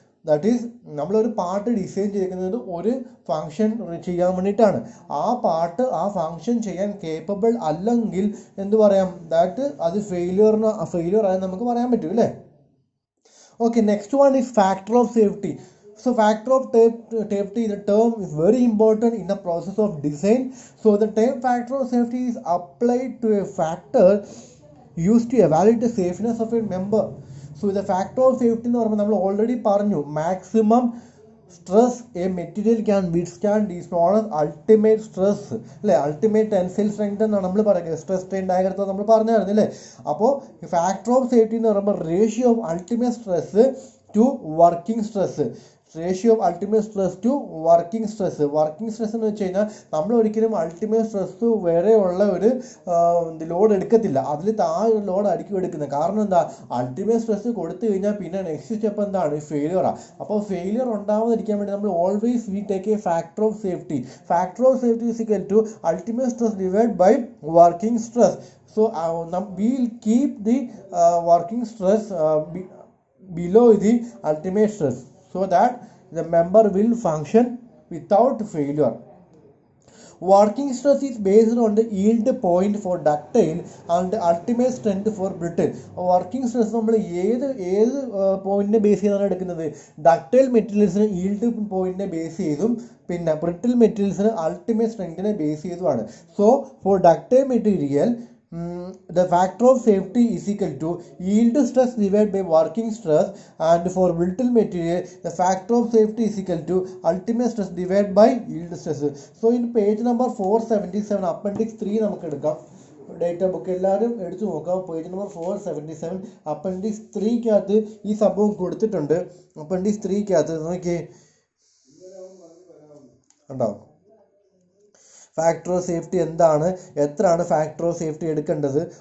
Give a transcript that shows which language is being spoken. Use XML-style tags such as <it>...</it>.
<en>that is</en> <ml>നമ്മളൊരു part design ചെയ്യുന്നത് ഒരു ഫങ്ഷൻ ചെയ്യാൻ വേണ്ടിയിട്ടാണ്. ആ പാർട്ട് ആ ഫങ്ഷൻ ചെയ്യാൻ കേപ്പബിൾ അല്ലെങ്കിൽ എന്ത് പറയാം, ദാറ്റ് അത് ഫെയിലിയർ ആയി നമുക്ക് പറയാൻ പറ്റും അല്ലേ.</ml> <en>Okay, next one is factor of safety. So factor of safety, the term is very important in the process of design. So the term factor of safety is applied to a factor used to evaluate the safeness of a member. So the factor of safety</en> <ml>എന്ന് പറയുമ്പോൾ നമ്മൾ</ml> <en>already</en> <ml>പറഞ്ഞു,</ml> <en>maximum stress a material can withstand is known as ultimate stress</en> <ml>അല്ലേ. Ultimate tensile strength എന്നാണ് നമ്മൾ പറയുന്നത്. Stress strain ഡയഗ്രത്തിൽ നമ്മൾ പറഞ്ഞായിരുന്നു അല്ലേ. അപ്പോൾ</ml> <en>factor of safety</en> <ml>എന്ന് പറയുമ്പോൾ</ml> <en>Ratio of ultimate stress to working stress. Ratio of ultimate stress to working stress.</en> <ml>Working stress എന്ന് വെച്ച് കഴിഞ്ഞാൽ നമ്മൾ ഒരിക്കലും അൾട്ടിമേറ്റ് സ്ട്രെസ് വരെ ഉള്ള ഒരു ലോഡ് എടുക്കത്തില്ല, അതിൽ താഴെ ലോഡ് ആയിരിക്കും എടുക്കുന്നത്. കാരണം എന്താ, അൾട്ടിമേറ്റ് സ്ട്രെസ് കൊടുത്തു കഴിഞ്ഞാൽ പിന്നെ</ml> <en>next step</en> <ml>എന്താണ്, ഫെയിലിയറാണ്. അപ്പോൾ</ml> <en>failure</en> <ml>ഉണ്ടാവാതിരിക്കാൻ വേണ്ടി നമ്മൾ</ml> <en>Always we take a factor of safety. Factor of safety is equal to ultimate stress divide by working stress. So we will keep the working stress below the ultimate stress so that the member will function without failure. Working stress is based on the yield point for ductile and the ultimate strength for brittle.</en> <ml>Working stress നമ്മൾ ഏത് പോയിന്റിനെ base ചെയ്താണ് എടുക്കുന്നത്? Ductile മെറ്റീരിയൽസിന് yield പോയിന്റിനെ base ചെയ്തും പിന്നെ brittle മെറ്റീരിയൽസിന് ultimate സ്ട്രെങ്തിനെ base ചെയ്തുമാണ്.</ml> <en>So for ductile material the factor of safety is equal to yield stress divided by working stress, and for brittle material the factor of safety is equal to ultimate stress divided by yield stress. So in page number 477 appendix 3</en> <ml>നമുക്ക് എടുക്കാം. Data book എല്ലാവരും എടുത്തു നോക്കാം. Page number 477 appendix 3-ക്കകത്ത് ഈ സംഭവം കൊടുത്തിട്ടുണ്ട്. Appendix 3-ക്കകത്ത് നോക്കിയേ, ഉണ്ടാവും ഫാക്ടർ ഓഫ് സേഫ്റ്റി എന്താണ്, എത്രയാണ് ഫാക്ടർ ഓഫ് സേഫ്റ്റി എടുക്കേണ്ടത്.</ml>